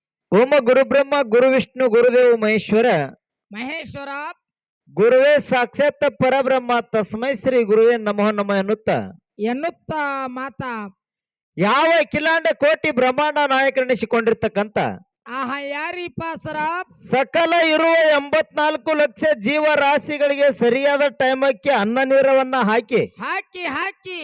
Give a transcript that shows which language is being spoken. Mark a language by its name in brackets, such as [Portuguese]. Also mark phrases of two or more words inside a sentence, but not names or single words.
[Sanskrit] ಓಮ ಗುರು ಬ್ರಹ್ಮ ಗುರು ವಿಷ್ಣು ಗುರುದೇವ ಮಹೇಶ್ವರ ಮಹೇಶ್ವರ ಗುರುವೇ ಸಾಕ್ಷಾತ್ ಪರಬ್ರಹ್ಮ ತಸ್ಮೈ ಶ್ರೀ ಗುರುವೇ ನಮಃ ನಮಃ [Kannada] ಎನ್ನುತ್ತ ಮಾತಾ ಯಾವ ಅಖಿಲಾಂಡ ಕೋಟಿ ಬ್ರಹ್ಮಾಂಡ ನಾಯಕರೆನಿಸಿಕೊಂಡಿರ್ತಕ್ಕಂತ ಆಹಾ ಯಾರಿಪ್ಪ ಸರ ಸಕಲ ಇರುವ 84 ಲಕ್ಷ ಜೀವರಾಶಿಗಳಿಗೆ ಸರಿಯಾದ ಟೈಮಕ್ಕೆ ಅನ್ನ ನೀರವನ್ನ ಹಾಕಿ ಹಾಕಿ ಹಾಕಿ